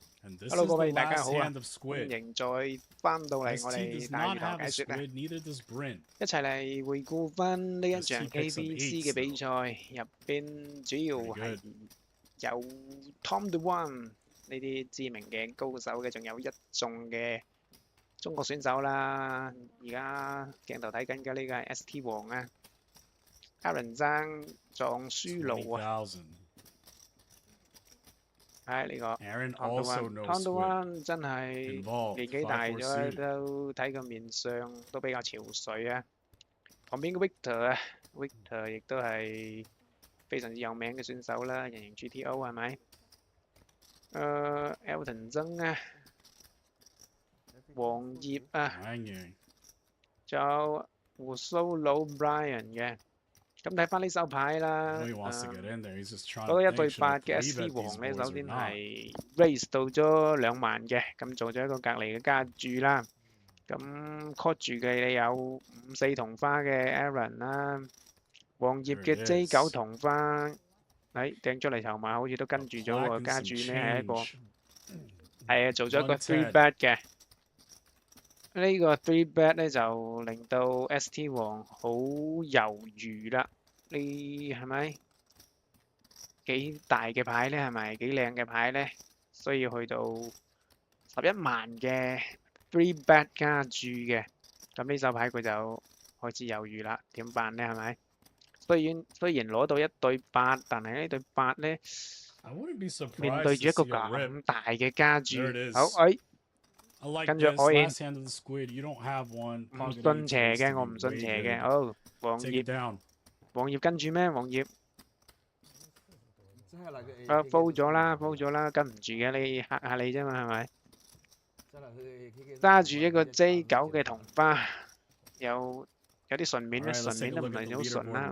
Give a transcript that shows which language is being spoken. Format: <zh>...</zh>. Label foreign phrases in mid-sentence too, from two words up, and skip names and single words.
<en>And this Hello is</en> <yue>各</yue> <en>the</en> <yue>位大家</yue> <en>last</en> <yue>好啊，</yue> <en>hand of</en> <yue>歡</yue> <en>Squid.</en> <yue>迎再翻到嚟我</yue> <en>ST</en> <yue>哋</yue> <en>does</en> <yue>大</yue> <en>not</en> <yue>魚堂</yue> <en>have a</en> <yue>解説啊！</yue> <en>squid, neither does Brent.</en> <yue>一齊嚟回顧翻呢一場</yue> <en>ST picks up</en> <yue>KBC 嘅</yue> <en>eights</en> <yue>比</yue> <en>though.</en> <yue>賽，入邊主要</yue> <en>Pretty</en> <yue>係</yue> <en>good.</en> <yue>有 Tom the One 呢啲知名嘅高手嘅，仲有一眾嘅中國選手啦。而家鏡頭睇緊嘅呢個係 ST 王啊，Aaron 爭撞輸路啊！</yue> <en>20,000.</en> <yue>係呢個</yue> <en>Aaron</en> <yue>Tom the</yue> <en>also</en> <yue>One，Tom</yue> <en>knows the squid.</en> <yue>One 真係</yue> <en>Involved.</en> <yue>年紀大</yue> <en>5-4</en> <yue>咗，</yue> <en>suited.</en> <yue>都睇個面相都比較憔悴啊。旁邊嘅 Victor 啊，Victor 亦都係非常之有名嘅選手啦，人形 GTO 係咪？Elton 曾啊，黃葉啊， Wang 仲有胡鬚佬 Brian 嘅。咁睇翻呢手牌</yue> <en>I</en> <yue>啦，</yue> <en>know he wants to get in there. He's just trying</en> <yue>嗰</yue> <en>to</en> <yue>個一</yue> <en>think,</en> <yue>對</yue> <en>should I</en> <yue>八嘅</yue> <en>3</en> <yue>ST</yue> <en>bet</en> <yue>王</yue> <en>these</en> <yue>咧，</yue> <en>boys</en> <yue>首</yue> <en>or</en> <yue>先</yue> <en>not?</en> <yue>係 raise 到咗2萬嘅，咁做咗一個隔離嘅加注啦。咁 call 住嘅有5-4同花嘅 Aaron 啦，黃葉</yue> <en>There</en> <yue>嘅</yue> <en>it</en> <yue>J9</yue> <en>is.</en> <yue>同花，掟出嚟籌碼好似都跟住咗喎，</yue> <en>Plaque and</en> <yue>加</yue> <en>some</en> <yue>注呢係一個</yue> <en>change.</en> <yue>係啊，做咗一個 3</yue> <en>110.</en> <yue>bet 嘅。呢個3 bet 咧就令到 ST 王好猶豫啦。呢係咪幾大嘅牌咧？係咪幾靚嘅牌咧？需要去到11萬嘅 3 bet 加注嘅，咁呢手牌佢就開始猶豫啦。點辦咧？係咪？雖然攞到1對8，但係呢對8咧</yue> <en>I wouldn't be</en> <yue>面對</yue> <en>surprised</en> <yue>住一</yue> <en>to</en> <yue>個</yue> <en>see a rip.</en> <yue>咁大嘅加注，</yue> <en>There it is.</en> <yue>好，</yue> <en>I like</en> <yue>跟住</yue> <en>this. all in Last hand of the squid. You don't have one.</en> <yue>唔</yue> <en>Pocket</en> <yue>信</yue> <en>eights</en> <yue>邪</yue> <en>looks</en> <yue>嘅，</yue> <en>to</en> <yue>我</yue> <en>be</en> <yue>唔信</yue> <en>way</en> <yue>邪嘅。</yue> <en>good.</en> <yue>好，黃</yue> <en>Take</en> <yue>葉</yue> <en>it down.</en> <yue>黃葉跟住咩？黃葉fold 咗啦，fold 咗啦，跟唔住嘅，你嚇下你啫嘛，係咪？揸住一個 J9嘅同花，有啲順面</yue> <en>All</en> <yue>咧，</yue> <en>right, let's</en> <yue>順</yue> <en>take</en> <yue>面</yue> <en>a</en> <yue>都唔</yue> <en>look at</en> <yue>係</yue> <en>the</en> <yue>好順啦，</yue>